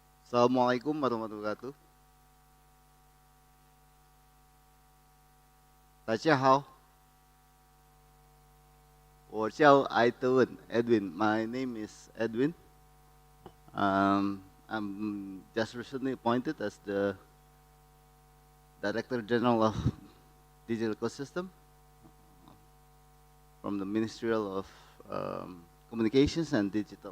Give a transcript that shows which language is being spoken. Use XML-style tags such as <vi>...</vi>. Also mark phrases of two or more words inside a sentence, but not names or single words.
<ar>السلام عليكم ورحمة الله وبركاته.</ar> <zh>大家好，我叫艾德文 Edwin.</zh> <en>My name is Edwin. I'm just recently appointed as the Director General of Digital Ecosystem from the Ministerial of Communications and Digital.</en>